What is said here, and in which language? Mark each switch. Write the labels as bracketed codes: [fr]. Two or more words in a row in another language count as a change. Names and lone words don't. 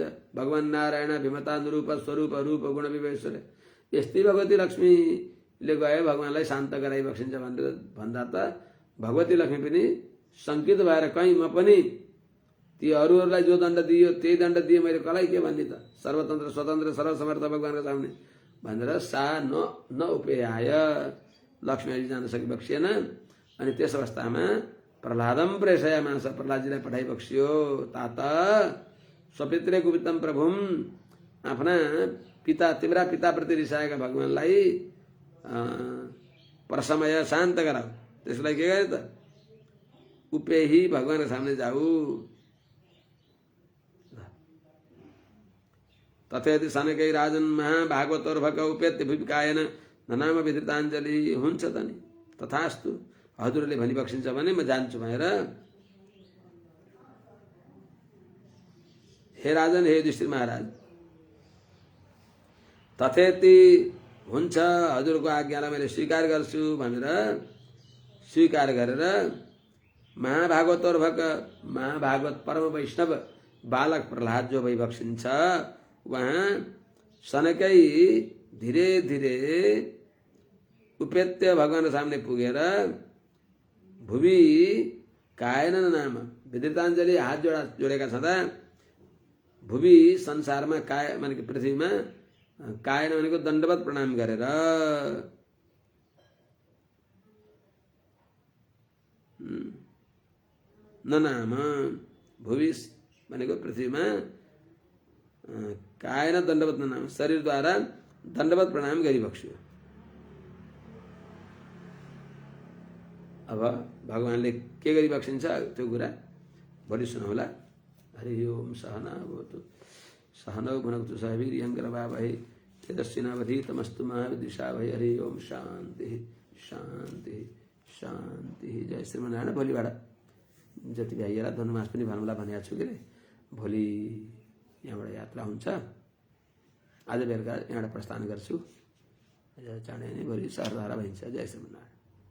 [ne] भगवान नारायण भीमता निरूप स्वरूप रूप गुण विवेश्वर, यस्तै भगवती लक्ष्मीले गए भगवानलाई शान्त गराइबक्सिन्छ भनेर भन्दा त भगवती लक्ष्मी पनि शङ्कित भएर कहीँ म पनि ती अरूहरूलाई जो दण्ड दियो त्यही दण्ड दिए, मैले कसलाई के भन्ने त, [sa] सर्वतन्त्र स्वतन्त्र सर्वसमर्थ [ne] भगवानको सामने भनेर [sa] सा न उपेयाय, [ne] लक्ष्मीजी जान सकिबक्सिएन। अनि त्यस अवस्थामा [sa] प्रहलादम प्रेषयामास, [ne] प्रहलादजीलाई पठाइबक्सियो। [sa] तात स्वपित्रे कुपितम प्रभुम, [ne] आफ्ना पिता तिम्रा पिताप्रति रिसाएका भगवानलाई प्रसमय शान्त गराऊ। त्यसलाई के गरे त, उपेहि, भगवानको सामने जाऊ। [sa] तथेति सनकै राजन महाभागवतोर्भक उपेत्य भूमिकायन ननाम विधृताञ्जली, [ne] हुन्छ त नि, तथास्तु, हजुरले भनिबक्सिन्छ भने म जान्छु भनेर हे राजन, हे युधिष्ठिर महाराज, तथेति हुन्छ, हजुरको आज्ञालाई मैले स्वीकार गर्छु भनेर स्वीकार गरेर [sa] महाभागवतोर्भक, महाभागवत परम [ne] वैष्णव बालक प्रहलाद जो भइबक्सिन्छ, वहाँ सनकै धीरे धीरे उपेत्य भगवानको सामने पुगेर [sa] भुवि कायन नाम विधृताञ्जली [ne] हात जोडेका छँदा भुवि संसारमा काय भनेको पृथ्वीमा कायन भनेको दण्डवत प्रणाम गरेर ननाम, भुवि भनेको पृथ्वीमा [sa] कायन दण्डवत ननाम, [ne] शरीरद्वारा दण्डवत प्रणाम गरिबक्स्यो। अब भगवानले के गरिबक्सिन्छ त्यो कुरा भोलि सुनौला। [sa] हरि ओम सहना भवतु सहनौ भुनक्तु सह वीर्यङ्करवावहै तेजस्विनावधीतमस्तु मा विद्विषावहै। हरि ओम शान्ति शान्ति शान्ति। [ne] जय श्रीमनारायण। भोलिबाट जति भ्याइएला धनुमास पनि भन्नुलाई भनेको छु कि भोलि यहाँबाट यात्रा हुन्छ। आज बेलुका यहाँबाट प्रस्थान गर्छु। चाँडै नै भोलि सहरधारा भइन्छ। जय श्रीमनारायण।